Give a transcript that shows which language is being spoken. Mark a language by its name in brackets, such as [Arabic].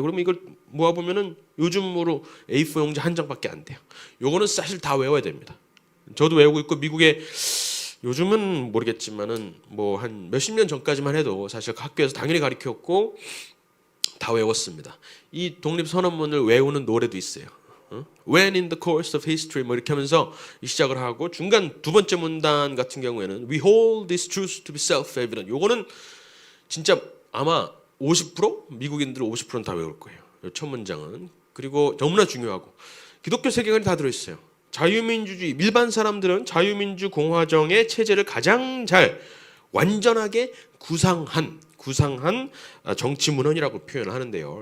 [Korean] 그러면 이걸 모아 보면은 요즘으로 A4 용지 한 장밖에 안 돼요. 요거는 사실 다 외워야 됩니다. 저도 외우고 있고 미국에 요즘은 모르겠지만은 뭐 한 몇십 년 전까지만 해도 사실 학교에서 당연히 가르쳤고 다 외웠습니다. 이 독립선언문을 외우는 노래도 있어요. [English] When in the course of history [Korean] 뭐 이렇게 하면서 시작을 하고, 중간 두 번째 문단 같은 경우에는 [English] We hold this truth to be self-evident. [Korean] 요거는 진짜 아마 50% 미국인들 50%는 다 외울 거예요. 첫 문장은. 그리고 너무나 중요하고 기독교 세계관이 다 들어있어요. 자유민주주의, 일반 사람들은 자유민주 공화정의 체제를 가장 잘 완전하게 구상한 정치 문헌이라고 표현을 하는데요.